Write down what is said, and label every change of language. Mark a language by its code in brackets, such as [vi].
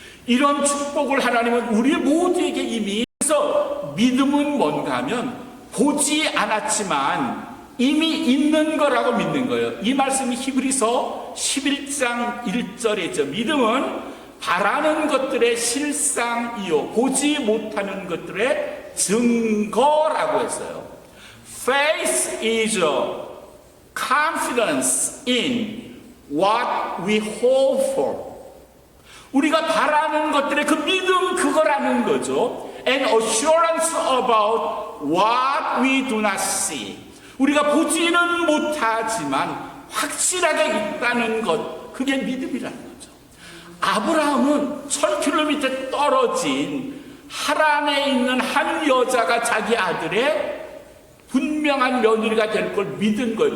[ko] 이런 축복을 하나님은 우리 모두에게 이미. 그래서 믿음은 뭔가 하면 보지 않았지만 이미 있는 거라고 믿는 거예요. 이 말씀이 히브리서 11장 1절이죠. 믿음은 바라는 것들의 실상이요 보지 못하는 것들의 증거라고 했어요. [en] Faith is confidence in what we hope for. [ko] 우리가 바라는 것들의 그 믿음 그거라는 거죠. [en] And assurance about what we do not see. [ko] 우리가 보지는 못하지만 확실하게 있다는 것, 그게 믿음이라는 거죠. 아브라함은 1000km 떨어진 하란에 있는 한 여자가 자기 아들의 분명한 며느리가 될 걸 믿은 거예요.